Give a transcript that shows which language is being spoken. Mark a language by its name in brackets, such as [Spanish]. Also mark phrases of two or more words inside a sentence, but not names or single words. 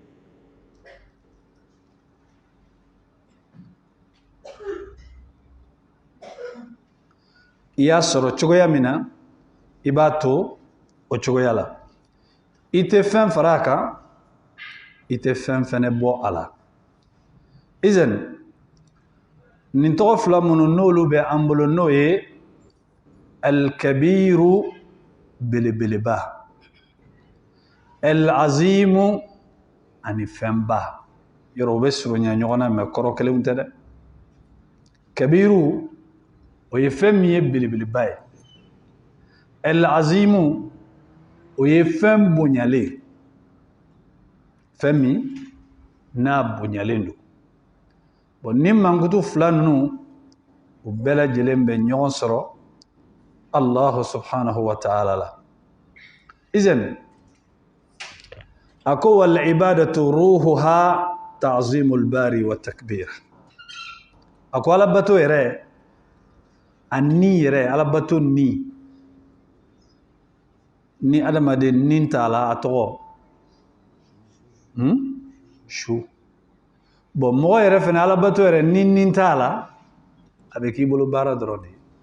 [Bambara] I y'a sɔrɔ cogoya min na I b'a to o cogoya la. I tɛ fɛn fara a kan, I tɛ fɛn fɛnɛ bɔ a la. Izan nin tɔgɔ fila minnu n'olu bɛ an bolo n'o ye al-kabiru belebeleba, al-azimu ani fɛnba. Yɔrɔ o bɛ surunya ɲɔgɔn na mais kɔrɔ kelenw tɛ dɛ. Kabiru o ye fɛn min ye belebeleba ye. Al-azimu o ye fɛn bonyalen, fɛn min n'a bonyalen don. Bon ni mankutu fila ninnu u bɛɛ lajɛlen bɛ ɲɔgɔn sɔrɔ Allah [Arabic] سبحانه وتعالى [Bambara] la. Izan a ko [Arabic] والعبادة روحها تعظيم الباري والتكبير. [Bambara] A ko alabato yɛrɛ a ni yɛrɛ alabato ni adamaden nin t'a la a tɔgɔ su. Bon mɔgɔ yɛrɛ fɛnɛ alabato yɛrɛ nin t'a la a bɛ k'i bolo baara dɔrɔn de.